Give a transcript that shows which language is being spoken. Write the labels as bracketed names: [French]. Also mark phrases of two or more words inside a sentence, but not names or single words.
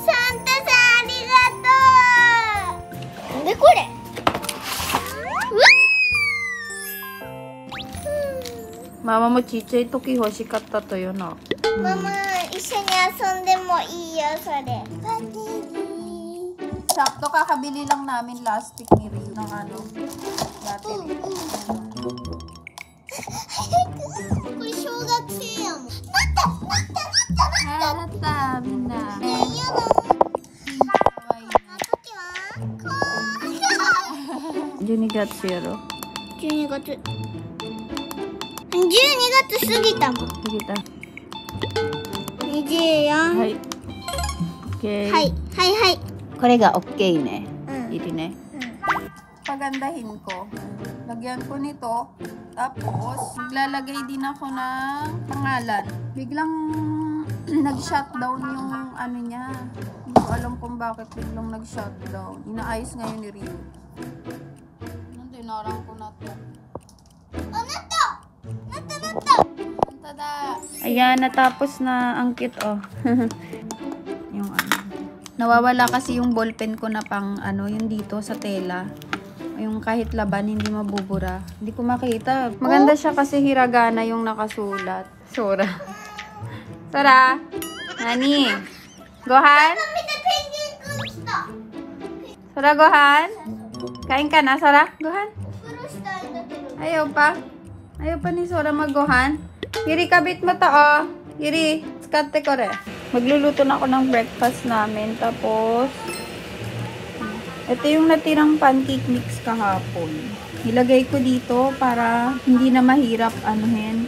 [Japanese] サンタさんありがとう。なんでこれ？ママもちっちゃい時欲しかったとよな。ママ一緒に遊んでもいいよそれ。パティ [Filipino] Sakto kakabili lang namin last week ni Rio ng ano. Dati rin. [Japanese] これ小学生やもん。なったみんな。ねえやだ。時は 12月やろ。 12月過ぎたもん。過ぎた。 24。はい。OK。はい。これが OK ね。うん。 [Filipino] Ito ne. Pagandahin ko. Lagyan ko nito. Tapos, maglalagay din ako ng pangalan. Biglang nag-shutdown yung ano niya. Hindi ko alam kung bakit biglang nag-shutdown. Inaayos ngayon ni Rio. Dinarang ko na to. Oh, nato! Tada! Ayan, natapos na ang cute, oh. Yung ano. Nawawala kasi yung ballpen ko na pang ano, yung dito sa tela. Yung kahit laban, hindi mabubura. Hindi ko makita. Maganda siya kasi hiragana yung nakasulat. Sora. Sora! Nani? Gohan? Sora, Gohan? Kain ka na, Sora? Gohan? Ayaw pa. Ayaw pa ni Sora mag-Gohan. Yuri, kabit mo to, oh. Yuri, skate ko rin. Magluluto na ako ng breakfast namin. Tapos, ito yung natirang pancake mix kahapon. Ilagay ko dito para hindi na mahirap anuhin.